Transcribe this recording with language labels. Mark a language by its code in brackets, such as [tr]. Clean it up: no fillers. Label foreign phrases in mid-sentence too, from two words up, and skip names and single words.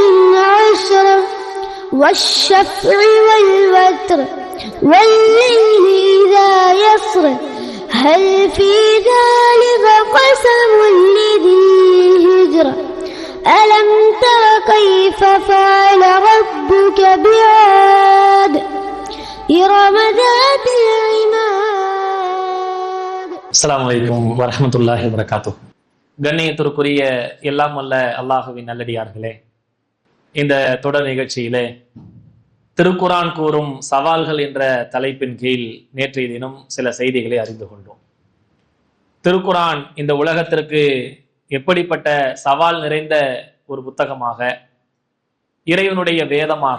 [ar] عشر والشفع والوتر والليل إذا يسر هل في ذلك قسم لذي حجر ألم تر كيف فعل ربك بعاد إرم ذات العماد. السلام عليكم ورحمة الله وبركاته. [ta] கண்ணியத்திற்குரிய எல்லாம் வல்ல அல்லாஹுவின் நல்லடியார்களே, இந்த தொடர் நிகழ்ச்சியிலே திருக்குரான் கூறும் சவால்கள் என்ற தலைப்பின் கீழ் நேற்றைய தினம் சில செய்திகளை அறிந்து கொண்டோம். திருக்குரான் இந்த உலகத்திற்கு எப்படிப்பட்ட சவால் நிறைந்த ஒரு புத்தகமாக, இறைவனுடைய வேதமாக,